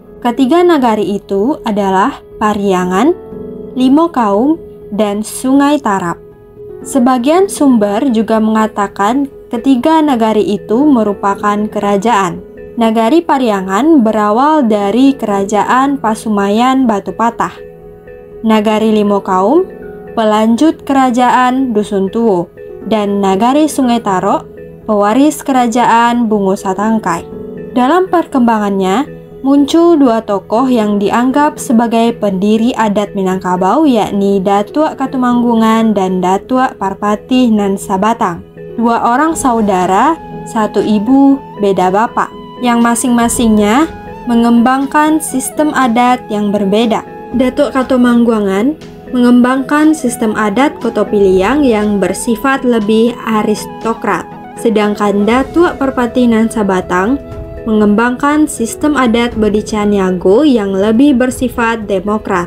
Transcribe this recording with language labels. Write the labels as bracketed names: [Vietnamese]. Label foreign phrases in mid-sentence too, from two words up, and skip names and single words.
[Indonesian] Ketiga nagari itu adalah Pariangan, Limo Kaum, dan Sungai Tarap. Sebagian sumber juga mengatakan ketiga nagari itu merupakan kerajaan. Nagari Pariangan berawal dari kerajaan Pasumayan Batu Patah. Nagari Limo Kaum pelanjut kerajaan Dusun Tuo, dan Nagari Sungai Tarok, pewaris kerajaan Bungo Satangkai. Dalam perkembangannya, muncul 2 tokoh yang dianggap sebagai pendiri adat Minangkabau, yakni Datuk Katumanggungan dan Datuk Parpatih nan Sabatang. 2 orang saudara, satu ibu, beda bapak, yang masing-masingnya mengembangkan sistem adat yang berbeda. Datuk Katumanggungan mengembangkan sistem adat Koto Piliang yang bersifat lebih aristokrat, sedangkan Datuk Parpatih nan Sabatang mengembangkan sistem adat Bodi Caniago yang lebih bersifat demokrat.